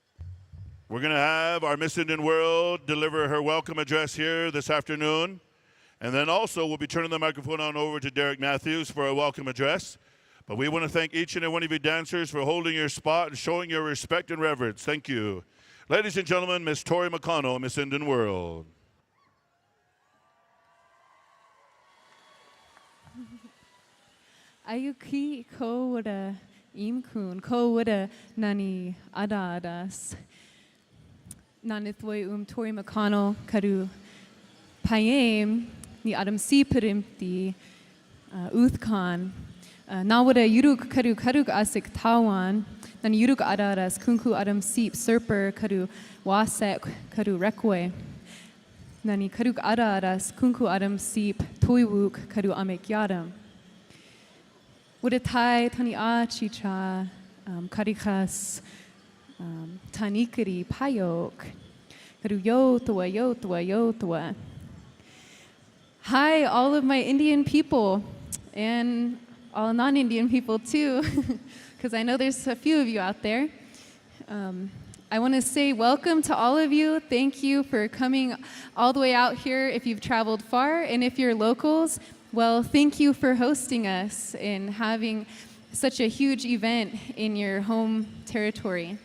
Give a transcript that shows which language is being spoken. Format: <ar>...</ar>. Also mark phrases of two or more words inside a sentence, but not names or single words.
<en>going to have our Miss Indian World deliver her welcome address here this afternoon. And then also we'll be turning the microphone on over to Derek Matthews for a welcome address. But we want to thank each and every one of you dancers for holding your spot and showing your respect and reverence. Thank you. Ladies and gentlemen, Miss Tori McConnell, Miss Indian World.</en> <kyh>Ayuki ko wada imkun ko wada nani adadas nanithway Tori McConnell karu payem ni adam si perimti Uthkan, Nawada Yuruk Kadu Kaduk Asik Tawan, Nan Yuruk Adaras, Kunku Adam Seep, Serper Kadu Wasek Kadu Rekwe, Nani Kaduk Adaras, Kunku Adam Seep, Toywuk Kadu Amek Yadam. Udatai Tani Achicha, Karikas, Tanikari Payok, Kadu Yotwa Yotwa Yotwa.</kyh> <en>Hi, all of my Indian people, and all non-Indian people too, because I know there's a few of you out there. I want to say welcome to all of you. Thank you for coming all the way out here if you've traveled far, and if you're locals, well, thank you for hosting us and having such a huge event in your home territory.</en>